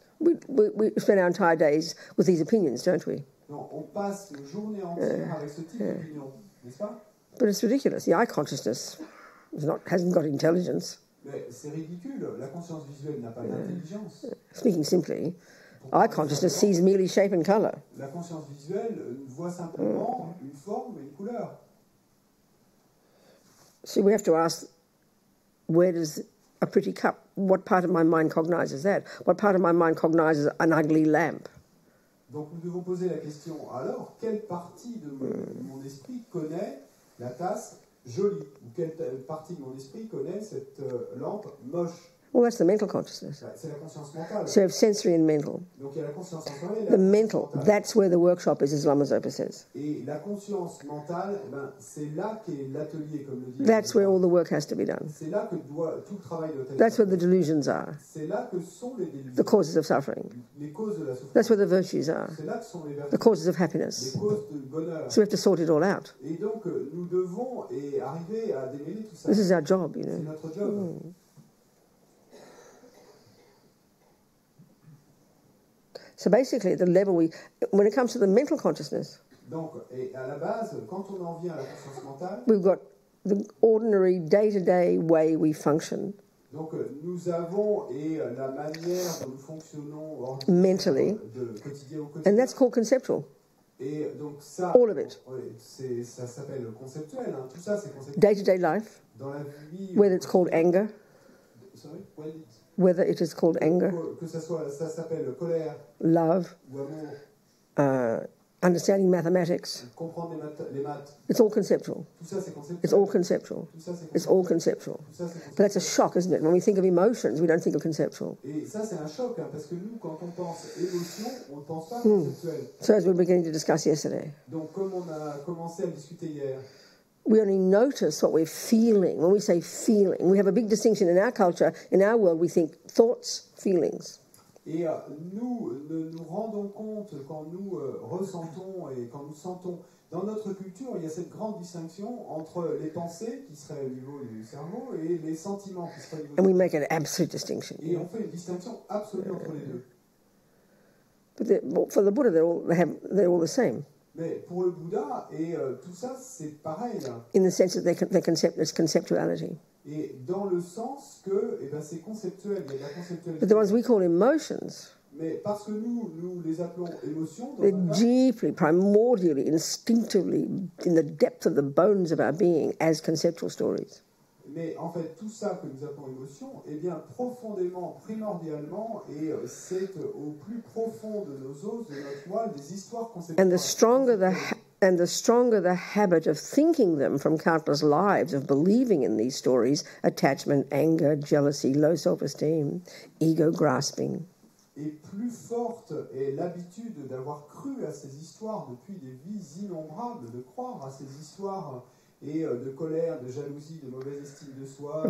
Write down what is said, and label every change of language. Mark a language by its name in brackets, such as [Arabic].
[English] We spend our entire days with these opinions, don't we? [French] Non, on passe une journée entière avec ce type d'opinion, n'est-ce pas? [English] But it's ridiculous. The eye consciousness hasn't got intelligence. [French] Mais c'est ridicule. La conscience visuelle n'a pas d'intelligence. [English] Speaking simply, eye consciousness sees merely shape and color. [French] La conscience visuelle voit simplement une forme et une couleur. [English] So we have to ask, where does a pretty cup, what part of my mind cognizes that? What part of my mind cognizes an ugly lamp? [French] Donc nous devons poser la question, alors, quelle partie de mon esprit connaît la tasse jolie? Ou quelle partie de mon esprit connaît cette lampe moche? [English] Well, that's the mental consciousness. [French] C'est la conscience mentale. [English] So you have sensory and mental. [French] Donc il y a la conscience sensorielle et [English] The [French] la [English] mental, [French] conscience mentale. [English] that's where the workshop is, as Lama Zopa says. [French] Et la conscience mentale, c'est là qu'est l'atelier, comme le dit. [English] That's where all the work has to be done. [French] C'est là que tout le travail doit être. [English] That's where the delusions are, [French] C'est là que sont les délusions. [English] the causes of suffering. [French] Les causes de la souffrance. [English] That's where the virtues are, [French] C'est là que sont les [English] the [French] vertus. [English] causes of [French] Les [English] happiness. [French] causes du bonheur. [English] So we have to sort it all out. [French] Et donc nous devons arriver à démêler tout ça. [English] This is our job, you [French] C'est [English] know. [French] notre job. [English] So basically, at the level when it comes to the mental consciousness, [French] Donc, et à la base, quand on en vient à la conscience mentale, [English] we've got the ordinary day-to-day way we function [French] donc nous avons la manière dont nous fonctionnons [English] mentally, [French] de quotidien au [English] and [French] quotidien. [English] that's called conceptual. [French] Et donc ça, [English] All of it. [French] ça s'appelle conceptuel. Hein. Tout ça, c'est conceptuel. [English] Day-to-day life, [French] Dans la vie, [English] whether it's called anger, sorry, whether it is called anger, [French] que ça s'appelle colère [English] love, [French] ou amour, [English] understanding mathematics, [French] comprendre les maths. [English] it's all conceptual. [French] Tout ça, c'est conceptuel. [English] It's all conceptual. [French] Tout ça, c'est [English] It's all conceptual. [French] Tout ça, c'est [English] But that's a [French] conceptuel. [English] shock, isn't it? When we think of emotions, we don't think of conceptual. [French] Et ça, c'est un choc, hein, parce que nous, quand on pense émotion, on ne pense pas conceptuel. [English] So as we were beginning to discuss yesterday, [French] Donc, comme on a commencé à le discuter hier, [English] we only notice what we're feeling. When we say feeling, we have a big distinction in our culture. In our world, we think thoughts, feelings. [French] et nous nous rendons compte quand nous ressentons et quand nous sentons. Dans notre culture, il y a cette grande distinction entre les pensées, qui seraient au niveau du cerveau, et les sentiments, qui seraient au niveau [English] And [French] du [English] we make an absolute distinction. [French] Et on fait une distinction absolue entre les deux. [English] But for the Buddha, they're all the same [French] Mais pour le Bouddha, et tout ça, c'est pareil, là. [English] in the sense that there's conceptuality. [French] Et dans le sens que c'est conceptuel, il y a de la conceptualité. [English] But the ones we call emotions, [French] Mais parce que nous les appelons émotions, dans [English] they're [French] un cas, [English] deeply, primordially, instinctively, in the depth of the bones of our being, as conceptual stories. [French] mais en fait, tout ça que nous appelons émotion, eh bien, profondément, primordialement, et c'est au plus profond de nos os, de notre moelle, des histoires conceptuelles. [English] And the stronger the habit of thinking them from countless lives, of believing in these stories, attachment, anger, jealousy, low self-esteem, ego grasping. [French] Et plus forte est l'habitude d'avoir cru à ces histoires depuis des vies innombrables, de croire à ces histoires et de colère, de jalousie, de mauvaise estime de soi,